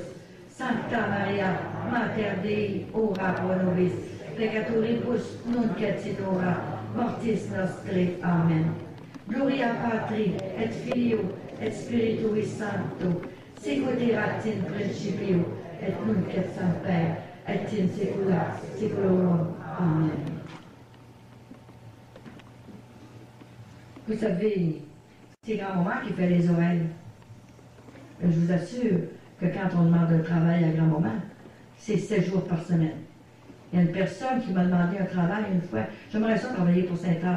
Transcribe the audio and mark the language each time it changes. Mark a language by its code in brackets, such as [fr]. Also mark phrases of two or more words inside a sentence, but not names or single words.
[la] Sancta Maria, Mater Dei, ora pro nobis, peccatoribus nunc et in hora mortis nostri. Amen. Gloria Patri, et Filio, et Spiritui Sancto, sicut erat in principio, et nunc et semper, et in saecula saeculorum. Amen. [fr] Vous savez, c'est grand-maman qui fait les oreilles. Je vous assure que quand on demande un travail à grand-maman, c'est 7 jours par semaine. Il y a une personne qui m'a demandé un travail une fois. J'aimerais ça travailler pour Sainte-Anne.